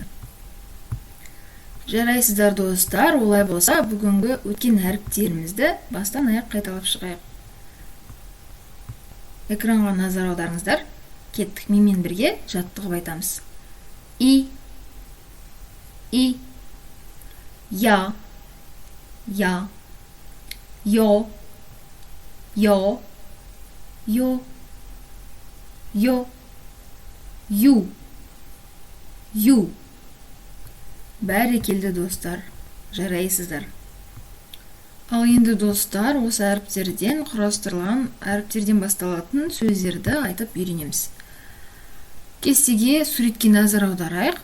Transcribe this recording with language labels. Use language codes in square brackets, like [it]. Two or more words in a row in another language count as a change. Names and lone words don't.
[kk] Жарайсыздар достар, олай болса, бүгінгі өткен әріптерімізді бастан аяқ қайталап шығайық. Экранға назар аударыңыздар. Кеттік, менімен бірге жаттығып айтамыз. И, я, я, [ko] 여, 여, 요, 요, [kk] ю, ю. Бәрекелді достар, жарайсыздар. Ал енді достар, осы әріптерден құрастырылған әріптерден басталатын сөздерді айтып үйренеміз. Кестеге суретке назар аударайық.